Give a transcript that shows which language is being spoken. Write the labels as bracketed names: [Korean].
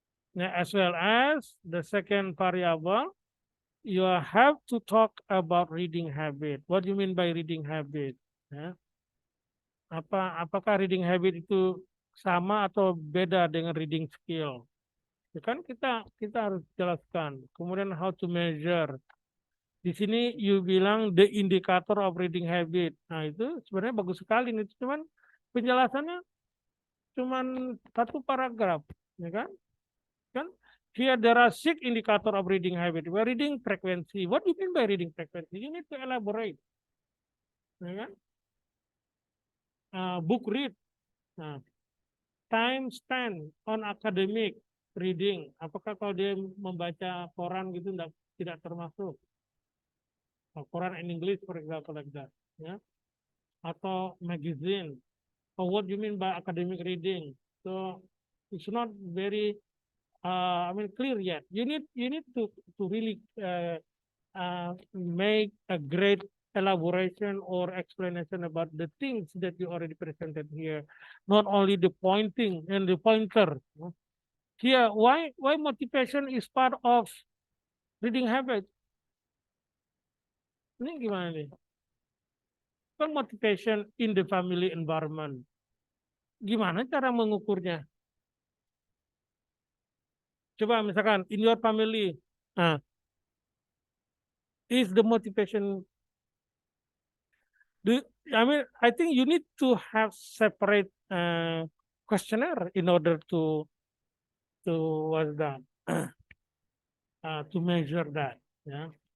[English] Now, as well as the second variable, you have to talk about reading habit. What do you mean by reading habit? [Indonesian] Ya. Apakah reading habit itu sama atau beda dengan reading skill? Ya kan kita harus jelaskan. Kemudian [English] how to measure. [Indonesian] Di sini [English] you [Indonesian] bilang [English] the indicator of reading habit. [Indonesian] Nah itu sebenarnya bagus sekali. Itu cuman penjelasannya cuman satu paragraf, ya kan? Kan [English] here there are 6 indicator of reading habit. Where reading frequency. What do you mean by reading frequency? You need to elaborate. Ya kan? Book read. [Indonesian] Nah, [English] time spent on academic reading. [Indonesian] Apakah kalau dia membaca koran gitu tidak termasuk? [English] Koran in English, for example, like that. [Indonesian] Ya. Atau [English] magazine. Or what do you mean by academic reading? So it's not very clear yet. You need to really make a great elaboration or explanation about the things that you already presented here, not only the pointing and the pointer. Here, why motivation is part of reading habit? [Indonesian] Ini gimana nih? Kan [English] motivation in the family environment. [Indonesian] Gimana cara mengukurnya? Coba misalkan [English] in your family, is the motivation? I think you need to have separate questionnaire in order to what's that to measure that. Ya.